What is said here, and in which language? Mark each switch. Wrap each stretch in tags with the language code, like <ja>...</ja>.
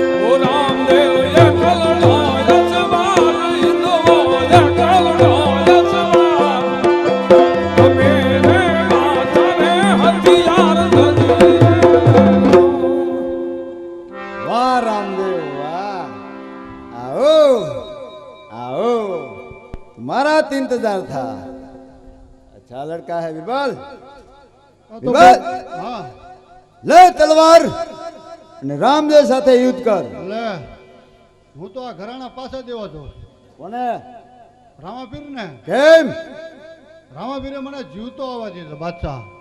<gu>ઓ રામદેવ એકલડો યસવાર ઇંદવો એકલડો યસવાર અમે રે માથા રે હથિયાર સજી</gu> <hi>वाह रामदेव वाह. आओ आओ, तुम्हारा तो इंतजार था. अच्छा लड़का है बिरबल. तो बिरबल, हाँ</hi> <gu>ले तलवार અને રામદેવ સાથે યુદ્ધ કર. લે હું તો આ ઘરાણા પાસે દેવા છું. કોને? રામાપીર ને. કેમ? રામાપીરે મને જીવતો આવવા દીધો બાદશાહ.</gu>